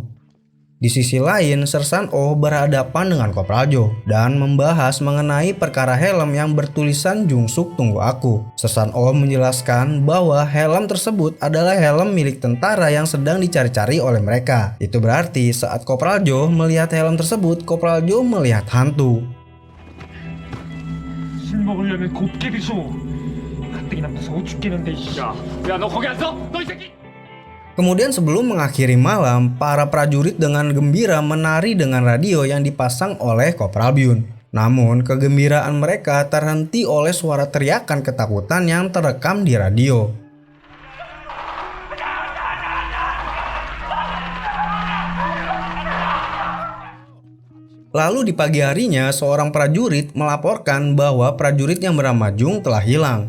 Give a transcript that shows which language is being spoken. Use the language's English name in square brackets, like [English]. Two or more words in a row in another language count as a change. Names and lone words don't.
[Indonesian] Di sisi lain, Sersan Oh berhadapan dengan Kopral Jo dan membahas mengenai perkara helm yang bertulisan "Jungsuk, tunggu aku". Sersan Oh menjelaskan bahwa helm tersebut adalah helm milik tentara yang sedang dicari-cari oleh mereka. Itu berarti saat Kopral Jo melihat helm tersebut, Kopral Jo melihat hantu. [Korean] 술 먹으려면 곱게 비소. 가뜩이나 무서워 죽겠는데. 야, 너 거기 안 서? 너 이 새끼! [Indonesian] Kemudian sebelum mengakhiri malam, para prajurit dengan gembira menari dengan radio yang dipasang oleh Kopral Byun. Namun, kegembiraan mereka terhenti oleh suara teriakan ketakutan yang terekam di radio. Lalu di pagi harinya, seorang prajurit melaporkan bahwa prajurit yang bernama Jung telah hilang.